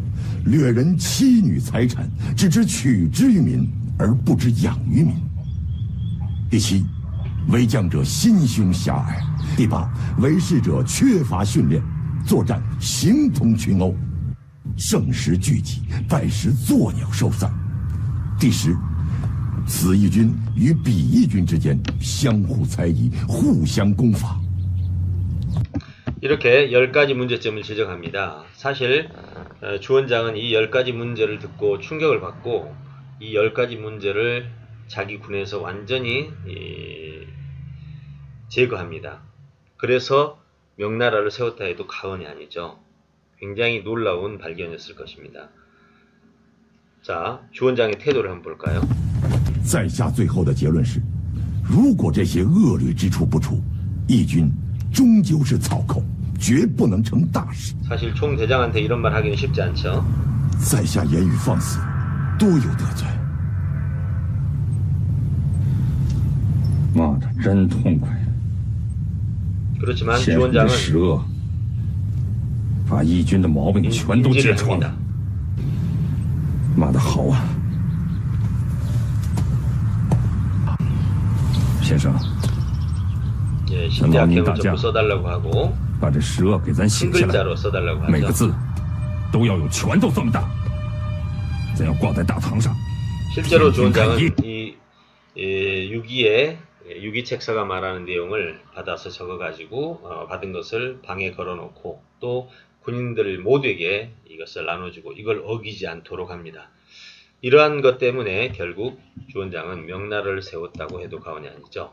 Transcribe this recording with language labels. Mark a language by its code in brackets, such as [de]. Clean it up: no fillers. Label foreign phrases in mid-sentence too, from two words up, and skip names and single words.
[zh] 掠人妻女财产，只知取之于民，而不知养于民；第七，为将者心胸狭隘；第八，为士者缺乏训练，作战形同群殴，胜时聚集，败时作鸟兽散；第十，此一军与彼一军之间相互猜疑，互相攻伐。 [ko] 이렇게 10가지 문제점을 지적합니다. 사실 주원장은 이 10가지 문제를 듣고 충격을 받고 이 10가지 문제를 자기 군에서 완전히 제거합니다. 그래서 명나라를 세웠다 해도 과언이 아니죠. 굉장히 놀라운 발견이었을 것입니다. 자, 주원장의 태도를 한번 볼까요? [zh] 在下最后的结论是，如果这些恶劣之处不除，义军终究是草寇，绝不能成大事。 [ko] 사실 총대장한테 이런 말 하기는 쉽지 않죠. [zh] 在下言语放肆，多有得罪。骂的真痛快。 [ko] 그렇지만 [zh] 先生这 [ko] 주원장은 [zh] 10恶，把义军的毛病全都揭穿了。骂得好啊，先生， [ko] 예, 10대 악행을 전부 써달라고 하고 [zh] 把这10恶给咱写 [ko] 큰 [zh] 下来， [ko] 글자로 써달라고 [zh] 每个 [ko] 하죠. [zh] 字都要有拳头这么大，咱要挂在大堂上。 [ko] 실제로 [zh] 天天看 [ko] 주원장은 [zh] 一， [ko] 이 6.2의 6.2 책사가 말하는 내용을 받아서 적어가지고 받은 것을 방에 걸어놓고 또 군인들 모두에게 이것을 나눠주고 이걸 어기지 않도록 합니다. 이러한 것 때문에 결국 주원장은 명나라를 세웠다고 해도 과언이 아니죠.